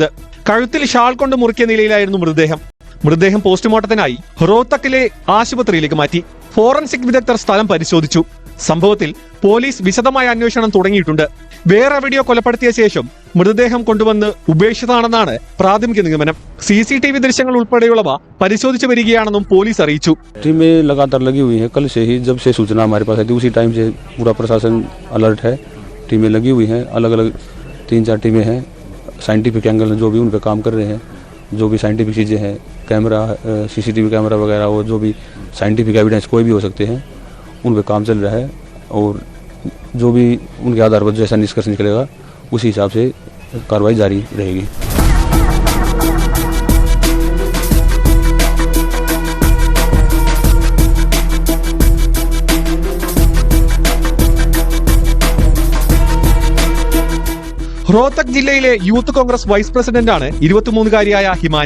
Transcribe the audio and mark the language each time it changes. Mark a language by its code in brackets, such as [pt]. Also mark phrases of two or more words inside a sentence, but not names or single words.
[ml] കഴുത്തിൽ ഷാൾ കൊണ്ട് മുറുക്കിയ നിലയിലായിരുന്നു മൃതദേഹം പോസ്റ്റ്മോർട്ടത്തിനായി റോഹ്തക്കിലെ ആശുപത്രിയിലേക്ക് മാറ്റി. ഫോറൻസിക് വിദഗ്ധർ സ്ഥലം പരിശോധിച്ചു. സംഭവത്തിൽ പോലീസ് വിശദമായ അന്വേഷണം തുടങ്ങിയിട്ടുണ്ട്. വേറെവിടെയോ കൊലപ്പെടുത്തിയ ശേഷം മൃതദേഹം കൊണ്ടുവന്ന് ഉപേക്ഷിച്ചതാണെന്നാണ് പ്രാഥമിക നിഗമനം. CCTV ദൃശ്യങ്ങൾ ഉൾപ്പെടെയുള്ളവ പരിശോധിച്ചു വരികയാണെന്നും പോലീസ് അറിയിച്ചു. [hi] टीम लगातार लगी हुई है. कल से ही जब से सूचना हमारे पास आई थी उसी टाइम से पूरा प्रशासन अलर्ट है. टीमें लगी हुई हैं, अलग अलग 3-4 टीमें हैं. [en] scientific angle [hi] जो भी उन पर काम कर रहे हैं, जो भी साइंटिफिक चीज़ें हैं, [en] camera, CCTV camera [hi] वगैरह, वो जो भी [en] scientific evidence [hi] कोई भी हो सकते हैं, उन पर काम चल रहा है. और जो भी उनके आधार पर जैसा निष्कर्ष निकलेगा उसी हिसाब से कार्रवाई जारी रहेगी. [ml] റോഹ്തക് ജില്ലയിലെ യൂത്ത് കോൺഗ്രസ് [en] vice president [ml] 23-കാരിയായ ഹിമാനി.